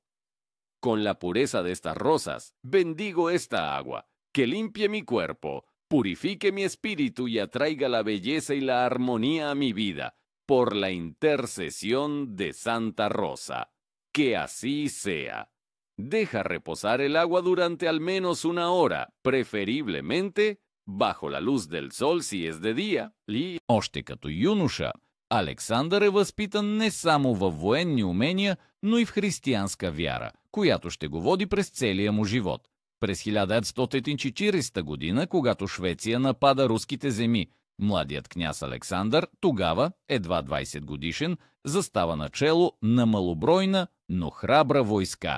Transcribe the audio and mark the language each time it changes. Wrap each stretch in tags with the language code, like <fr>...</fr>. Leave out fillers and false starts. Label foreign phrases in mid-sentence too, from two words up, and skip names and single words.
<es>Con la pureza de estas rosas, bendigo esta agua, que limpie mi cuerpo, purifique mi espíritu y atraiga la belleza y la armonía a mi vida, por la intercesión de Santa Rosa. Que así sea. Deja reposar el agua durante al menos una hora, preferiblemente bajo la luz del sol si es de día.</es> <bg>Още като юноша, Александър е възпитан не само във военни умения, но и в християнска вяра, която ще го води през целия му живот. През 1940 година, когато Швеция напада руските земи, младият княз Александър, тогава едва 20 годишен, застава начело на малобройна, но храбра войска.</bg>